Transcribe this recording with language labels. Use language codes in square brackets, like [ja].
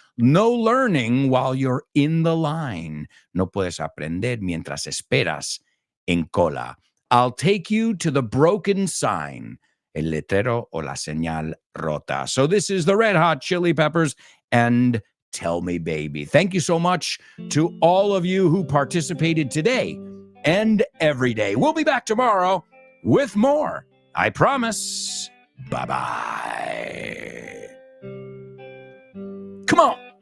[en] No learning while you're in the line. [es] No puedes aprender mientras esperas en cola. [en] I'll take you to the broken sign. [es] El letrero o la señal rota. [en] So this is the Red Hot Chili Peppers and Tell Me Baby. Thank you so much to all of you who participated today and every day. We'll be back tomorrow with more. I promise. Bye-bye. Come on.